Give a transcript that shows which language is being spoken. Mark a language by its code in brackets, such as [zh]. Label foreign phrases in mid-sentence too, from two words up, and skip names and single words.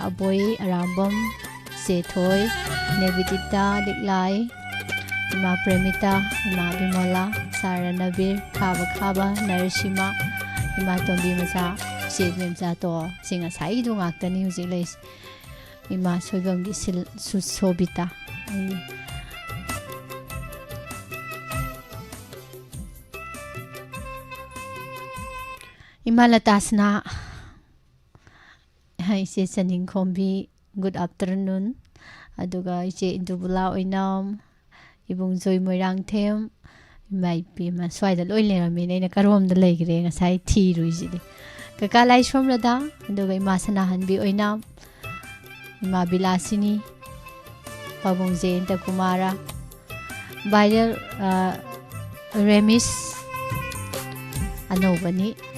[mni] ꯑꯕꯣꯏ ꯑꯔꯥꯝꯕꯝ ꯆꯦꯊꯣꯏ ꯅꯦꯕꯤꯗꯤꯇꯥ ꯂꯤꯛꯂꯥꯏ ꯏꯃꯥ ꯄ꯭ꯔꯦꯃꯤꯇꯥ ꯏꯃꯥ ꯕꯤꯃꯣꯂꯥ ꯁꯥꯔ ꯔꯅꯕꯤꯔ ꯈꯥꯕ ꯅꯔꯁꯤꯃꯥ ꯏꯃꯥ ꯇꯣꯝꯕꯤ ꯃꯆꯥ ꯏꯆꯦ ꯃꯆꯥ ꯇꯣ ꯁꯤ ꯉꯁꯥꯏꯒꯤꯗꯣ ꯉꯥꯛꯇꯅꯤ ꯍꯧꯖꯤꯛ ꯂꯩꯁꯤ ꯏꯃꯥ ꯁꯣꯏꯕꯝꯒꯤ ꯁꯣꯕꯤꯇꯥ ꯏꯃꯥ ꯂꯇꯥꯁꯅꯥ इसे चनिंग खोम्बी [en] good afternoon [mni] अदुगा इचे इंदुबुला ओइनाम इबुंग जोय मोइरांग थेम माइ पिमा स्वाइदा लोइ लेरमे नैना करोमदा लेगरे ngasai थिरुइजिदि कका लाइसोम रदा अदुगा इमा सनाहनबी ओइनाम इमा बिलासिनी पाबुंग जयंत कुमारा वायरल रेमिस अनौबनी